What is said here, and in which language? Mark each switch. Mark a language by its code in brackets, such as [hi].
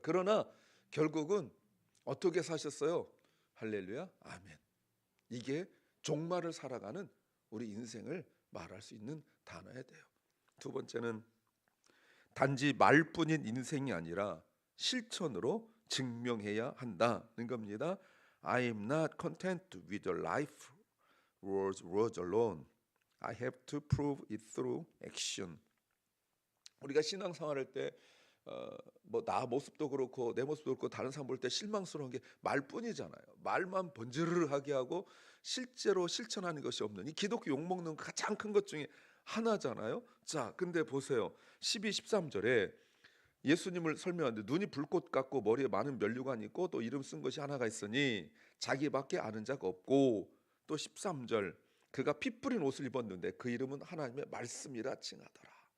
[ko] 그러나 결국은 어떻게 사셨어요? 할렐루야, 아멘. 이게 종말을 살아가는 우리 인생을 말할 수 있는 단어야 돼요. 두 번째는 단지 말뿐인 인생이 아니라 실천으로 증명해야 한다는 겁니다. [en] I am not content with a life words alone. I have to prove it through action. [ko] 우리가 신앙생활할 때 뭐 나 모습도 그렇고 내 모습도 그렇고 다른 사람 볼 때 실망스러운 게 말뿐이잖아요. 말만 번지르르하게 하고 실제로 실천하는 것이 없는 이 기독교 욕먹는 가장 큰 것 중에 하나잖아요. 자, 근데 보세요. 12, 13절에 예수님을 설명하는데 눈이 불꽃 같고 머리에 많은 면류관이 있고 또 이름 쓴 것이 하나가 있으니 자기밖에 아는 자가 없고 또 13절 그가 피 뿌린 옷을 입었는데 그 이름은 하나님의 말씀이라 칭하더라.